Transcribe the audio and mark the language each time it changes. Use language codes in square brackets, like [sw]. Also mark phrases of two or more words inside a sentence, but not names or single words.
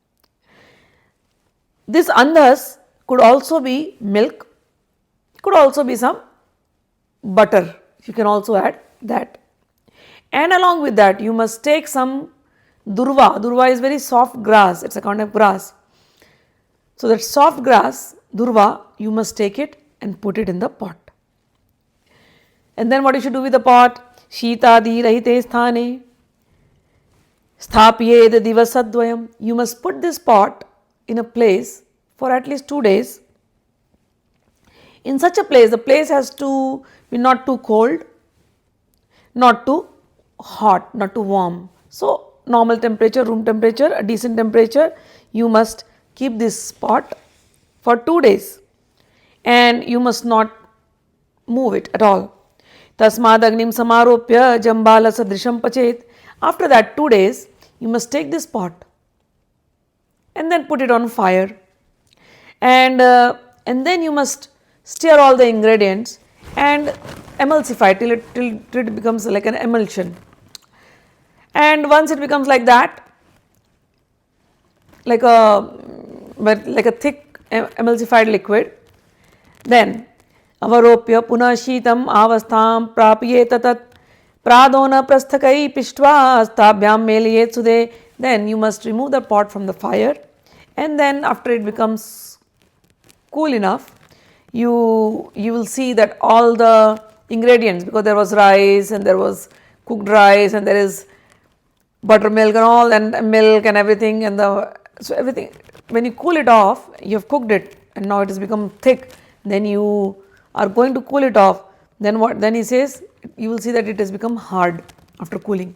[en] This andhas could also be milk, could also be some butter, you can also add that. And along with that you must take some durva. Durva is very soft grass, it's a kind of grass. So that soft grass, durva, you must take it and put it in the pot. And then what you should do with the pot? [sa] शीतादि रहिते स्थाने स्थापयेद् दिवसद्वयम्. [en] You must put this pot in a place for at least 2 days In such a place, the place has to be not too cold, not too hot, not too warm. So, normal temperature, room temperature, a decent temperature, you must keep this pot for 2 days and you must not move it at all. [sa] तस्माद् अग्निं समारोप्य जम्बाल सदृशं पचेत्. [en] After that 2 days, you must take this pot and then put it on fire. And then you must stir all the ingredients and emulsify till it becomes like an emulsion. And once it becomes like that, like a thick emulsified liquid, then [sa] अवरोप्य पुनः शीतम् अवस्थां प्राप्ये ततत् प्रदोन प्रस्थकै पिष्ट्वा अस्तभ्यम् मेलियेत् सुदे. [en] Then you must remove the pot from the fire, and then after it becomes cool enough, you will see that all the ingredients, because there was rice and there was cooked rice and there is buttermilk and all and milk and everything, and so everything, when you cool it off, you have cooked it and now it has become thick, then you are going to cool it off, then what, then he says you will see that it has become hard after cooling.